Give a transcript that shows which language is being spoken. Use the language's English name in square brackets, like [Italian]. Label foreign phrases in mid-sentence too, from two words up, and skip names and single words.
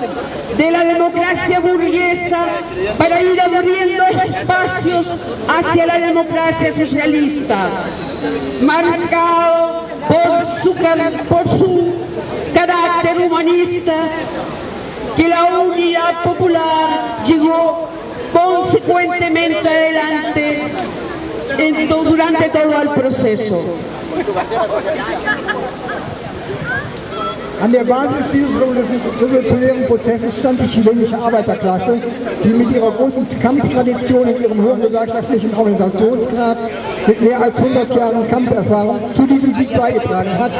[Spanish] de la democracia burguesa para ir abriendo espacios hacia la democracia socialista, marcado por su carácter humanista, que la unidad popular llegó consecuentemente adelante durante todo el proceso. [German] An der Basis dieses revolutionären Prozesses stand die chilenische Arbeiterklasse, die mit ihrer großen Kampftradition und ihrem hohen gewerkschaftlichen Organisationsgrad mit mehr als 100 Jahren Kampferfahrung zu diesem Sieg beigetragen hat.